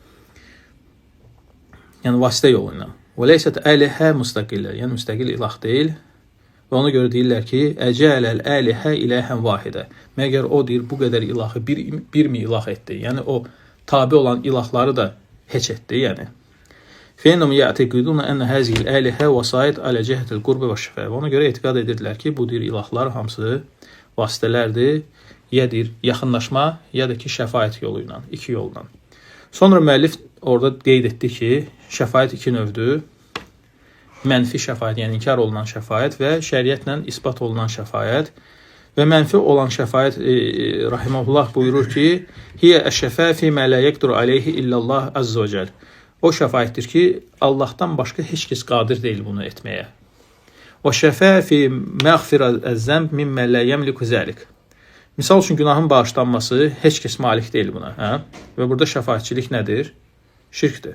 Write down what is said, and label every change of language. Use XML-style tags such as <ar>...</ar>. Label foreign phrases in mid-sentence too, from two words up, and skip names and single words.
<az>Yəni vasitə yolu ilə. Və</az> <ar>ليست آلهة</ar> <az>müstəqillər, yəni müstəqil ilah deyil. Və ona görə deyirlər ki,</az> <ar>أجعل الآلهة إلها واحدا.</ar> <az>Məgər o deyir, bu qədər ilahı bir mi ilah etdi? Yəni o tabi olan ilahları da heç etdi, yəni.</az> <ar>فإنهم يعتقدون أن هذه الآلهة وسائط على جهة القرب والشفاء.</ar> <az>Ona görə etiqad edirlər ki, bu deyir ilahlar hamısı vasitələrdir, ya deyir yaxınlaşma, ya da ki şəfaət yolu ilə, iki yolla. Sonra müəllif orada qeyd etdi ki, şəfaət iki növdür. Mənfi şəfaət, yəni inkar olunan şəfaət və şəriətlə isbat olunan şəfaət. Və mənfi olan şəfaət rahimehullah buyurur ki,</az> <ar>هي الشفاعة فيما لا يقدر عليه إلا الله عز وجل.</ar> <az>O şəfaətdir ki, Allahdan başqa heç kəs qadir deyil bunu etməyə.</az> <ar>والشفاعة في مغفرة الذنب مما لا يملك ذلك.</ar> <az>Misal üçün günahın bağışlanması heç kəs malik deyil buna, hə? Və burada şəfaətçilik nədir? Şirkdir.</az>